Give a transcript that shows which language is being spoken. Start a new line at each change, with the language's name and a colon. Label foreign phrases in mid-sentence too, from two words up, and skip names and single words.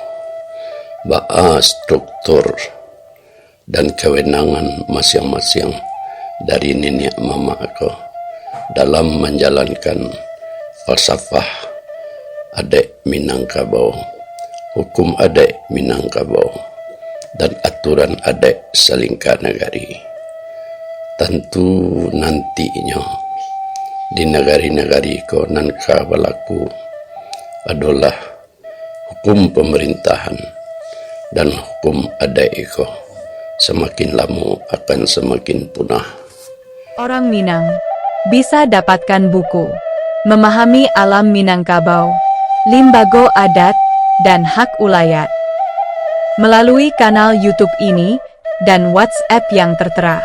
Indonesian: bahwa struktur dan kewenangan masing-masing dari nenek mama aku dalam menjalankan falsafah adat Minangkabau, hukum adat Minangkabau, dan aturan adat Salingka Nagari. Tentu nantinya di negari-negari ko nan berlaku adalah hukum pemerintahan dan hukum adat ko semakin lama akan semakin punah. Orang Minang bisa dapatkan buku Memahami Alam Minangkabau, Limbago Adat, dan Hak Ulayat melalui kanal YouTube ini dan WhatsApp yang tertera.